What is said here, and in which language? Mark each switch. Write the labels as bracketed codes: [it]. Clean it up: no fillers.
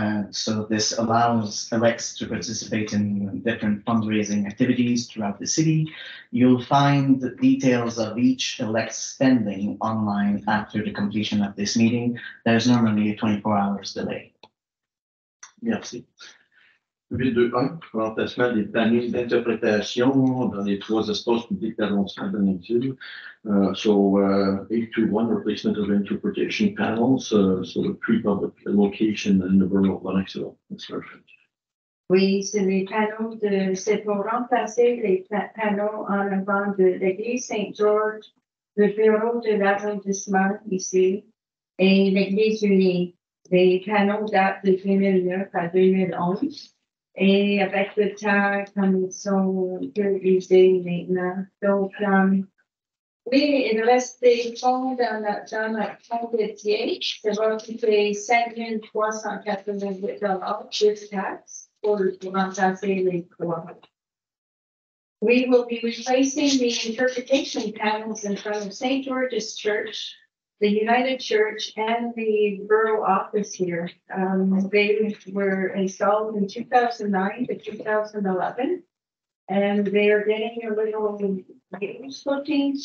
[en] So this allows elects to participate in different fundraising activities throughout the city. You'll find the details of each elect's spending online after the completion of this meeting. There's normally a 24 hours delay. [fr] Merci. 8.2.1, remplacement des panneaux d'interprétation dans les 3 espaces publics d'arrondissement de Lennoxville. [en] 8.2.1, replacement of interpretation panels, so the pre-public location in the borough of Lennoxville. That's perfect. [fr] Oui, c'est les panneaux c'est pour remplacer les panneaux en avant de l'église Saint-Georges, le bureau de l'arrondissement ici et l'église unie. Les panneaux datent de 2009 à 2011. Et avec le temps, comme ils sont utilisés maintenant. Donc, oui, il reste des fonds dans notre fonds dédié. Ça va coûter 5 388 de taxes pour remplacer les 3. [en] We will be replacing the interpretation panels in front of St. George's Church, the United Church, and the borough office here. They were installed in 2009 to 2011, and they are getting a little use looking.